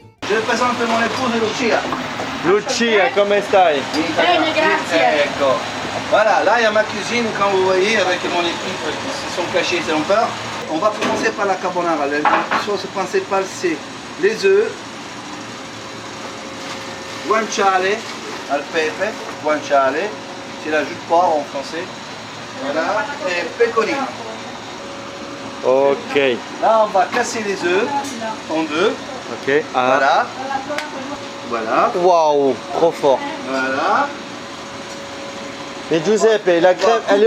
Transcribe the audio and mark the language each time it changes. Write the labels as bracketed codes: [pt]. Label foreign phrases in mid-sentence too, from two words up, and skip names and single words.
[fr] Je présente mon épouse Lucia. [it] Lucia, come stai? Bene, grazie. Ecco. [fr] Voilà, là il y a ma cuisine, comme vous voyez, avec mon équipe qui sont cachés, c'est peur. On va commencer par la carbonara. La sauce principale, c'est les œufs, [it] guanciale al pepe, guanciale, [fr] c'est la jus de poire en français. Voilà, et pecorino. Ok. Là, on va casser les œufs en deux. Ok. Ah. Voilà. Voilà. Waouh, trop fort. Voilà. Mais Giuseppe, la crème, elle